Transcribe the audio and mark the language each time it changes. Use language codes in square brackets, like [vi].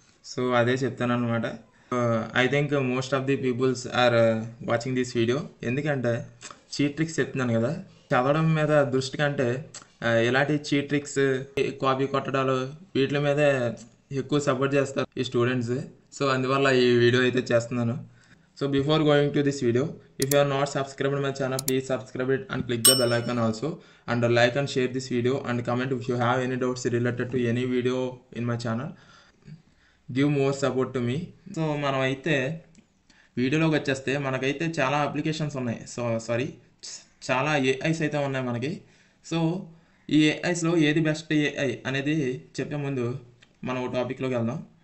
[te] So అదే చెప్తాను అనమాట. [en] I think most of the peoples are watching this video. [te] ఎందుకంటే చీట్ ట్రిక్స్ చెప్తున్నాను కదా, చదవడం మీద దృష్టి కంటే ఇలాంటి చీట్ ట్రిక్స్, కాపీ కొట్టడాలు వీటి మీదే ఎక్కువ సపోర్ట్ చేస్తారు ఈ స్టూడెంట్స్. సో అందువల్ల ఈ వీడియో అయితే చేస్తున్నాను. [en] So before going to this video, if you are not subscribed to my channel, please subscribe it and click the bell icon also, and like and share this video and comment if you have any doubts related to any video in my channel. Give more support to me. [te] So మనం అయితే వీడియోలోకి వచ్చేస్తే మనకైతే చాలా applications ఉన్నాయి. చాలా AIs అయితే ఉన్నాయి మనకి. సో ఈ ఏఐస్లో ఏది బెస్ట్ ఏఐ అనేది చెప్పే ముందు మనం ఒక టాపిక్లోకి వెళ్దాం.